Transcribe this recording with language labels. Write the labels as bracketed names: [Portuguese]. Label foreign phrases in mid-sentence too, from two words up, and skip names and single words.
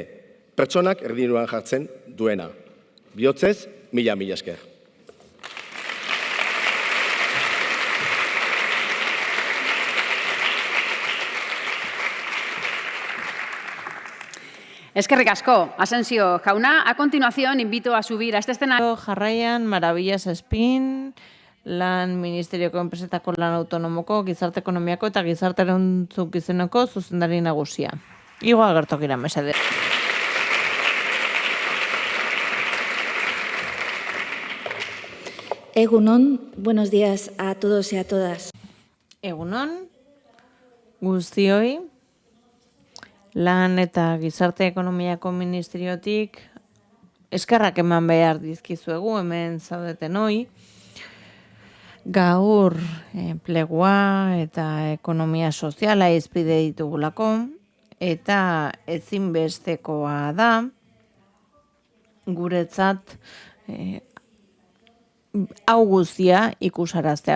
[Basque] Pertsonak erdinuan jartzen duena. Bihotzez, mila esker. Eskerrik asko, Asensio jauna. [Spanish] A continuación, invito a subir a este escenario. [Basque] Jarraian, Maravillas Espin, Lan Ministerioko Enpresetako Lan Autonomoko, Gizarte Ekonomiako eta Gizarte Erantzukizuneko zuzendari nagusia. Igo agertokira mesede. Egunon, [Spanish] buenos días a todos y a todas. [Basque] Egunon, guztioi, Lan eta Gizarte Ekonomiako Ministeriotik eskerrak eman behar dizkizuegu hemen zaudeten hoi. Gaur enplegua eta ekonomia soziala izpide ditugulako eta ezinbestekoa da guretzat hau guztia ikusaraztea.